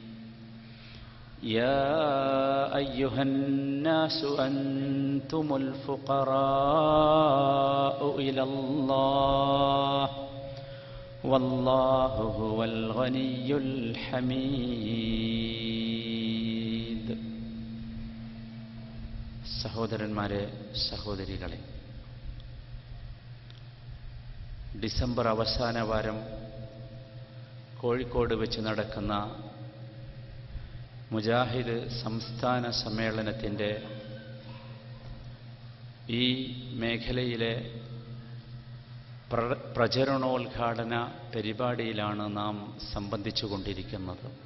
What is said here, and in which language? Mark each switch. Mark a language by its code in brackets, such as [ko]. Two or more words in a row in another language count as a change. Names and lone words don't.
[ar] يا أيها الناس أنتم الفقراء إلى الله والله هو الغني الحميد. [ml] സഹോദരന്മാരെ, സഹോദരികളെ, ഡിസംബർ അവസാന വാരം കോഴിക്കോട് വെച്ച് നടക്കുന്ന മുജാഹിദ് സംസ്ഥാന സമ്മേളനത്തിൻ്റെ ഈ മേഖലയിലെ പ്രചരണോദ്ഘാടന പരിപാടിയിലാണ് നാം സംബന്ധിച്ചു കൊണ്ടിരിക്കുന്നത്.